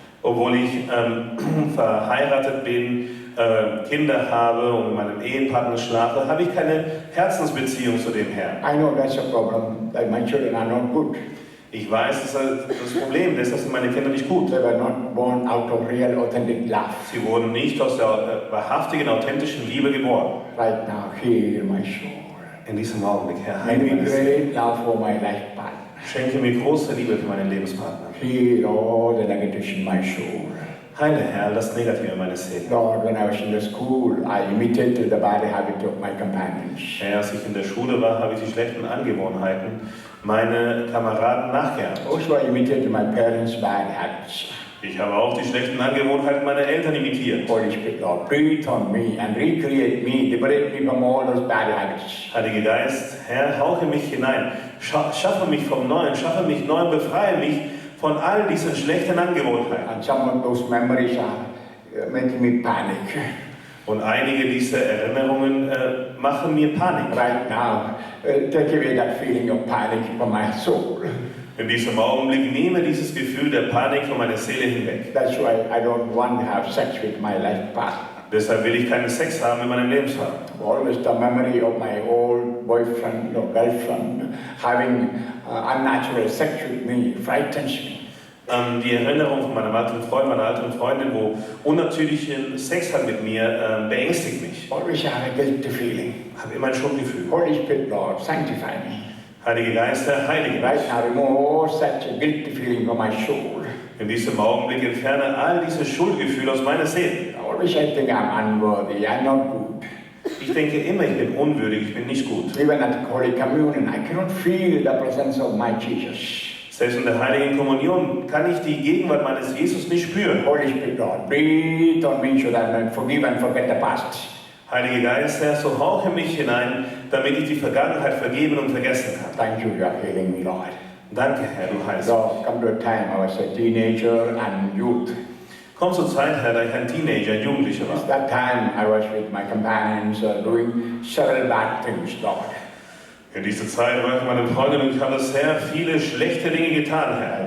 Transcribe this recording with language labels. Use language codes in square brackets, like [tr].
[de] Obwohl ich verheiratet bin, Kinder habe und mit meinem Ehepartner schlafe, habe ich keine Herzensbeziehung zu dem Herrn. [en] I know that's a problem, that my children are not good. [de] Ich weiß, das ist das Problem, deshalb sind meine Kinder nicht gut. [en] They were not born out of real, authentic love. [de] Sie wurden nicht aus der wahrhaftigen, authentischen Liebe geboren. [en] Right now, heal my soul. [de] In diesem Augenblick, Herr, [en] Give [de] heile [en] me [de] meine Seele. [en] great love for my life partner. [de] Schenke mir große Liebe für meinen Lebenspartner. [en] Heal all the negatives in my soul. [de] Heile, Herr, das Negative in meiner Seele. [en] Lord, when I was in the school, I imitated the bad habit of my companions. [de] Herr, als ich in der Schule war, habe ich die schlechten Angewohnheiten meiner Kameraden nachgeahmt. [en] Also, I imitated my parents' bad habits. [de] Ich habe auch die schlechten Angewohnheiten meiner Eltern imitiert. [en] Holy Spirit, Lord, breathe on me and recreate me, liberate me from all those bad habits. [de] Heiliger Geist, Herr, hauche mich hinein. Schaffe mich vom Neuen, schaffe mich neu und befreie mich von all diesen schlechten Angewohnheiten. [en] And some of those memories are making me panic. [de] Und einige dieser Erinnerungen machen mir Panik. [en] Right now, take away that feeling of panic from my soul. [de] In diesem Augenblick nehme dieses Gefühl der Panik von meiner Seele hinweg. [en] That's why I don't want to have sex with my life partner. [de] Deshalb will ich keinen Sex haben mit meinem Lebenspartner. [en] Always the memory of my old boyfriend or girlfriend having unnatural sex with me frightens me. [de] Die Erinnerung von meinem alten Freund, meiner alten Freundin, wo unnatürlichen Sex hat mit mir, beängstigt mich. [en] Always have a guilty feeling. [de] Ich habe immer ein Schuldgefühl. [en] Holy Spirit, Lord, sanctify me. [de] Heiliger Geist, Herr, heilige mich. [en] Right now, remove all such a guilty feeling from my soul. [de] In diesem Augenblick entferne all diese Schuldgefühle aus meiner Seele. [en] Always I think I'm unworthy, I'm not good. [de] Ich denke immer, ich bin unwürdig, ich bin nicht gut. [en] Even at Holy Communion, I cannot feel the presence of my Jesus. [de] Selbst in der Heiligen Kommunion kann ich die Gegenwart meines Jesus nicht spüren. [en] Holy Spirit, Lord, breathe on me so that I may forgive and forget the past. [de] Heiliger Geist, Herr, so hauche mich hinein, damit ich die Vergangenheit vergeben und vergessen kann. [en] Thank you, you are healing me, Lord. [de] Danke, Herr, du heilst. [en] Lord, come to a time I was a teenager and youth. [de] Komm zur Zeit, Herr, da ich ein Teenager, ein Jugendlicher [en] At [de] war. [en] that time I was with my companions doing several bad things, Lord. [de] In dieser Zeit war ich mit meinen Freunden und ich habe sehr viele schlechte Dinge getan, Herr.